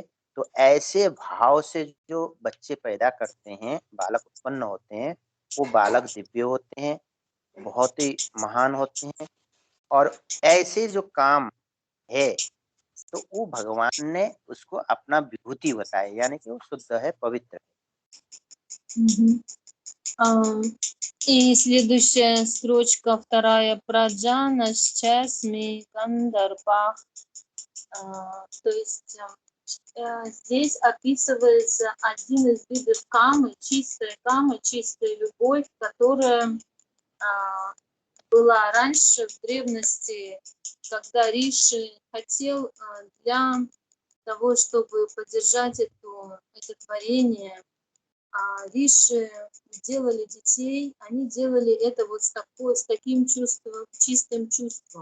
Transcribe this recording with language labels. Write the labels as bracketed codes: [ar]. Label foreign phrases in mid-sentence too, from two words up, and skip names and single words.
[hi] तो ऐसे भाव से जो बच्चे पैदा करते हैं, बालक उत्पन्न होते हैं, वो बालक दिव्य होते हैं, बहुत ही महान होते हैं। और ऐसे जो काम है तो वो भगवान ने उसको अपना विभूति बताया, यानी कि वो शुद्ध है, पवित्र है। [ru] И следующая строчка, вторая, [sa] प्रजनश्चास्मि कंदर्पः. [ru] То есть здесь описывается один из видов камы, чистая любовь, которая была раньше в древности, когда Риши хотел для того, чтобы поддержать это творение, Риши делали детей, они делали это вот с таким чувством, чистым чувством.